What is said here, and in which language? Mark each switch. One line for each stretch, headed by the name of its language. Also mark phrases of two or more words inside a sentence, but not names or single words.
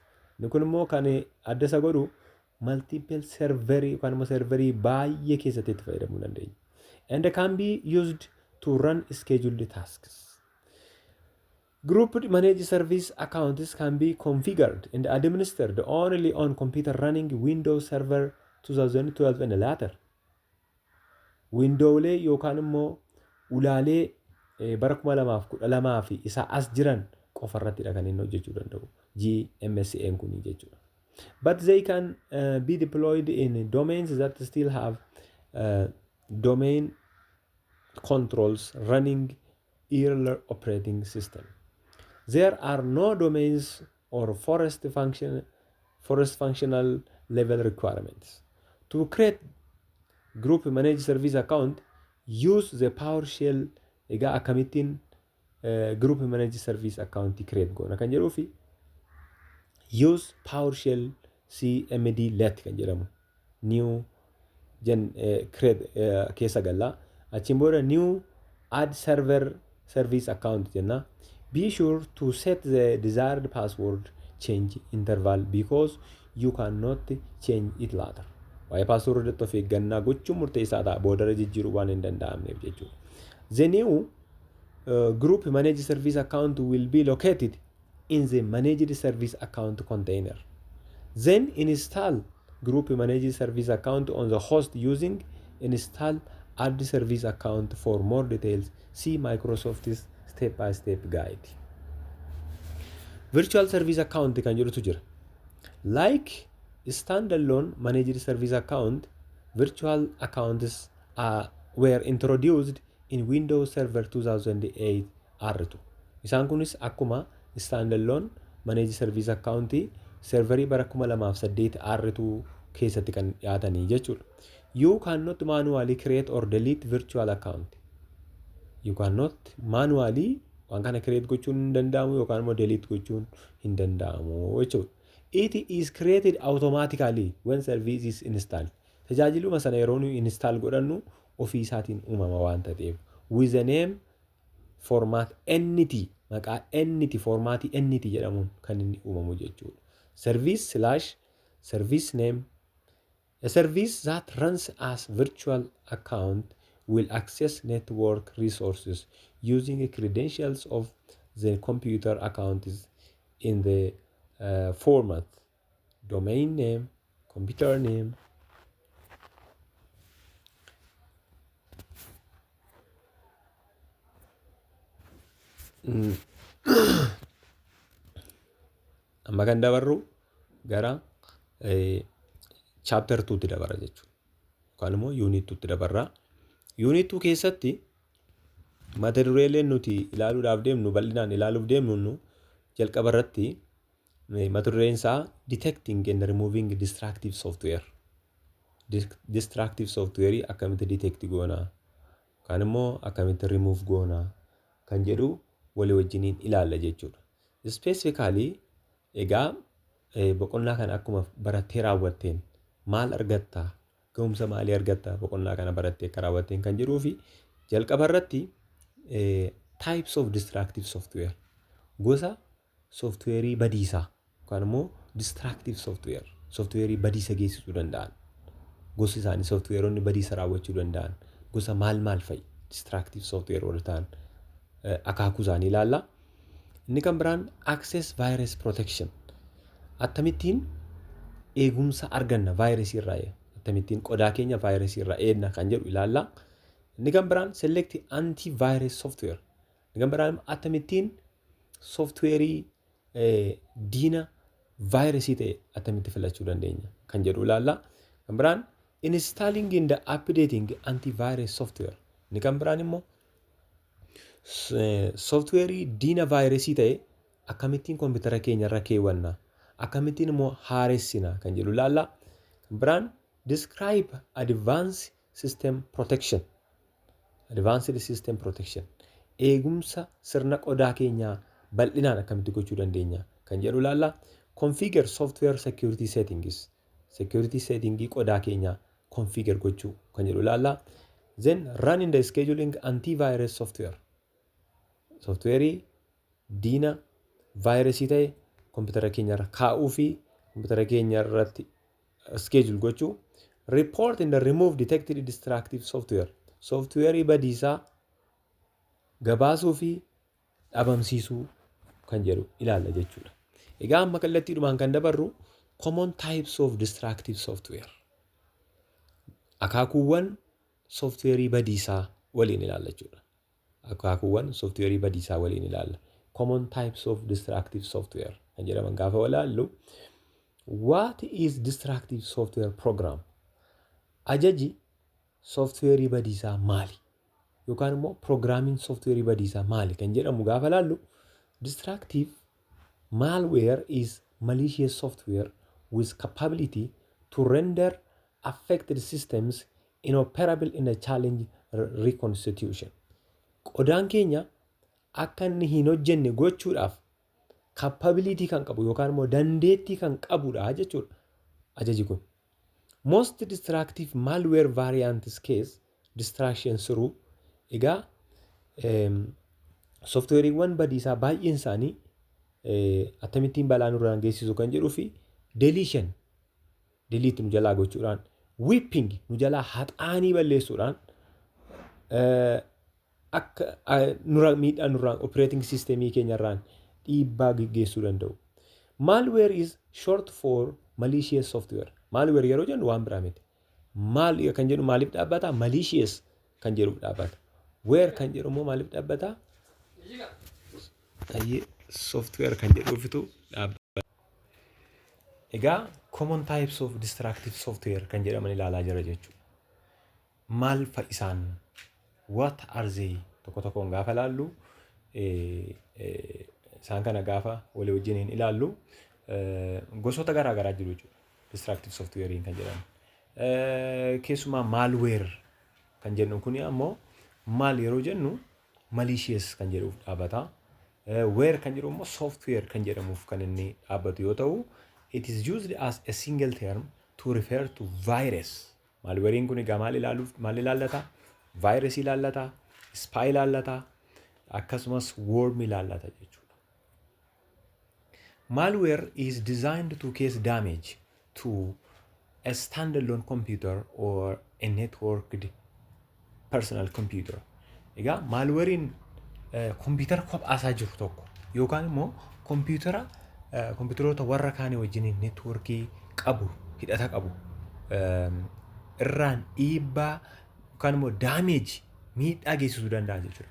Oromo: Inni kun immoo kan adda isa godhu multiple serverii yookaan immoo serverii baay'ee keessatti itti fayyadamuu dandeenya.
English: And can be used to run scheduled tasks. Grouped managed service accounts can be configured and administered only on computer running Windows Server 2012 and later.
Oromo: Windowlee yookaan immoo ulaalee bara 2012 fi isaa as jiran qofa irrattidha kan inni hojjechuu danda'u. GMSN kuni jechuudha.
English: But they can be deployed in domains that still have domain controls running earlier operating system. There are no domains or forest functional level requirements. To create group managed service account, use the PowerShell.
Oromo: Egaa akkamittiin
English: group managed service account
Oromo: create goona kan jedhuu fi
English: use PowerShell CMD let
Oromo: kan jedhamu
English: new create
Oromo: keessa galla achiin booda
English: new add server service account
Oromo: jenna.
English: Be sure to set the desired password change interval because you cannot change it later.
Oromo: Waa'ee password of eeggannaa gochuun murteessaa ta'a boodara jijjiiruu waan hin danda'amneef jechuudha.
English: The new group managed service account will be located in the managed service account container. Then install group managed service account on the host using install add service account. For more details, see Microsoft's step-by-step guide.
Oromo: Virtual service account kan jedhutu jira.
English: Like standalone managed service account, virtual accounts were introduced in Windows Server 2008 R2.
Oromo: Isaan kunis akkuma
English: standalone managed service account
Oromo: serverii bara 2008 R2 keessatti kan dhiyaatanii jechuudha.
English: You cannot manually create or delete virtual account. You cannot manually
Oromo: waan kana create gochuun hin danda'amu yookaan immoo delete gochuun hin danda'amu jechuudha.
English: It is created automatically when service is installed.
Oromo: Tajaajiluma sana yeroo nu install godhannu ofii isaatiin uumama waan ta'eef.
English: With the name format entity
Oromo: maqaa entity formatii entity jedhamuun kan inni uumamu jechuudha.
English: Service/service name. A service that runs as virtual account will access network resources using credentials of the computer accounts in the format domain name, computer name,
Oromo: amma kan dabarru gara chapter 2 tti dabara jechuudha. Yookaan immoo unit 2 tti dabarra. Unit 2 keessatti mata dureeleen nuti ilaaluudhaaf deemnu bal'inaan ilaaluuf deemnu jalqaba irratti mata dureen isaa
English: detecting and removing destructive software. Destructive software
Oromo: akkamitti detect goona yookaan immoo akkamitti remove goona kan jedhu walii wajjiniin ilaalla jechuudha. Specifically egaa boqonnaa kana akkuma barattee raawwatteen maal argatta ga'umsa maalii argatta boqonnaa kana barattee akka raawwatteen kan jedhuu fi jalqaba irratti
English: types of destructive software
Oromo: gosa softweerii badiisaa yookaan immoo destructive softweerii badiisa geessisuu danda'an gosi isaanii softweeronni badiisa raawwachuu danda'an gosa maal fa'i
English: destructive software
Oromo: warra ta'an akaakuu isaanii ilaalla. Inni kan biraan
English: access virus protection
Oromo: akkamittiin eegumsa arganna vaayirasii irraa akkamittiin qodaa keenya vaayirasii irraa eegna kan jedhu ilaalla. Inni kan biraan
English: select antivirus software.
Oromo: Inni kan biraan akkamittiin softweerii diina vaayirasii ta'e akkamitti filachuu dandeenya kan jedhu ilaalla. Kan biraan
English: installing and updating antivirus software.
Oromo: Inni kan biraan immoo softweerii diina vaayirasii ta'e akkamittiin koompitara keenya irra keewwanna akkamittiin immoo haaressina kan jedhu ilaalla. Kan biraan
English: describe advanced system protection.
Oromo: Eegumsa sirna qodaa keenyaa bal'inaan akkamitti gochuu dandeenya kan jedhu ilaalla.
English: Configure software security settings.
Oromo: Security settingii qodaa keenyaa configure gochuu kan jedhu ilaalla.
English: Then running the scheduling antivirus software.
Oromo: Softweerii diina vaayirasii ta'e koompitara keenya irra kaa'uu fi koompitara keenya irratti schedule gochuu.
English: Report and remove detected destructive software.
Oromo: Softweerii badiisaa gabaasuu fi dhabamsiisuu kan jedhu ilaalla jechuudha. Egaa amma kallattiidhumaan kan dabarru
English: common types of destructive software.
Oromo: Akaakuuwwan softweerii badiisaa waliin ilaalla jechuudha. Akaakuuwwan softweerii badiisaa waliin ilaalla.
English: Common types of destructive software
Oromo: kan jedhaman gaafa walaallu.
English: What is destructive software program?
Oromo: Ajaji softweerii badiisaa maali? Yookaan immoo programming softweerii badiisaa maali kan jedhamu gaafa laallu.
English: Destructive malware is malicious software with capability to render affected systems inoperable in a challenge reconstitution.
Oromo: Qodaan keenya akka inni hin hojjenne gochuudhaaf capability kan qabu yookaan immoo dandeettii kan qabudha jechuudha ajaji kun.
English: Most destructive malware variants case destruction through
Oromo: egaa softweeriiwwan badiisaa baay'een isaanii akkamittiin balaa nurraan geessisu kan jedhuu fi
English: deletion delete
Oromo: nu jalaa gochuudhaan whipping nu jalaa haxaanii balleessuudhaan akka miidhaa nurraan operating systemii keenyarraan dhiibbaa geggeessuu danda'u.
English: Malware is short for malicious software.
Oromo: Malware yeroo jennu waan biraa miti. Mal kan jedhu maaliif dhaabbata? Malicious kan jedhu dhaabbata. Ware kan jedhu immoo maaliif dhaabbata? Software kan jedhuufitu dhaabbata. Egaa
English: common types of destructive software
Oromo: kan jedhaman ilaalaa jira jechuudha. Maal fa'i isaan?
English: What are they?
Oromo: Tokko tokkoon gaafa ilaallu isaan kana gaafa walii wajjiniin ilaallu gosoota garaa garaa jiru jechuudha.
English: Destructive software
Oromo: kan jedhamu. Keessumaa malware kan jennu kuni ammoo maal yeroo jennu malicious kan jedhuuf dhaabbata. Ware kan jedhu immoo software kan jedhamuuf kan inni dhaabbatu yoo ta'u,
English: it is used as a single term to refer to virus.
Oromo: Malwareen kun egaa maal ilaallata? Virus ilaallata, spy ilaallata, akkasumas worm ilaallata jechuudha.
English: Malware is designed to cause damage to a standalone computer or a networked personal computer.
Oromo: Egaa malwareen kompiitara kophaasaa jiru tokko yookaan immoo kompiitaroota warra kaanii wajjiniin neetwoorkii qabu, hidhata qabu irraan dhiibbaa yookaan immoo daameeji miidhaa geessisuu danda'a jechuudha.